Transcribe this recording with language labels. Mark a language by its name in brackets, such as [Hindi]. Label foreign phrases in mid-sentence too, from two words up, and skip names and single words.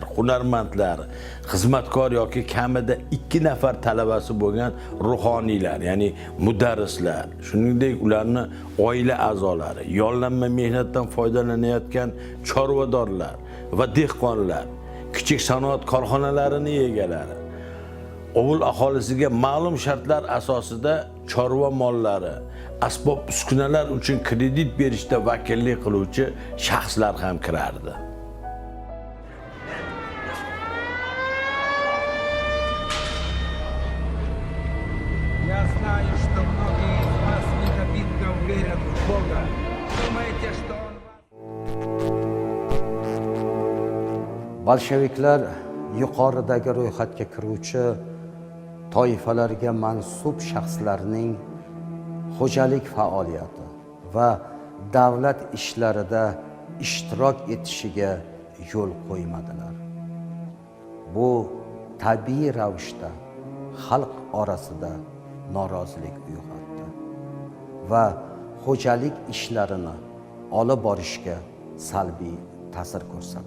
[Uzbek] hunarmandlar, xizmatkor yoki kamida 2 nafar talabasi bo'lgan ruhoniylar, ya'ni mudarrislar, shuningdek ularni oila a'zolari, yollanma mehnatdan foydalanayotgan chorvadorlar va dehqonlar, kichik sanoat korxonalarining egalari, ovul aholisiga ma'lum shartlar asosida chorva mollari, asbob uskunalar uchun kredit berishda vakillik qiluvchi shaxslar ham kirardi. [Russian] Я знаю, что многие из вас недобитно верят в Бога. Думаете, что Он вас... [Uzbek] Bolsheviklar yuqoridagi ro'yxatga kiruvchi toifalarga mansub shaxslarning xo'jalik faoliyati va davlat ishlarida ishtirok etishiga yo'l qo'ymadilar. Bu tabiiy ravishda xalq orasida norozilik uyg'otdi va xo'jalik ishlarini olib borishga salbiy ta'sir ko'rsatdi.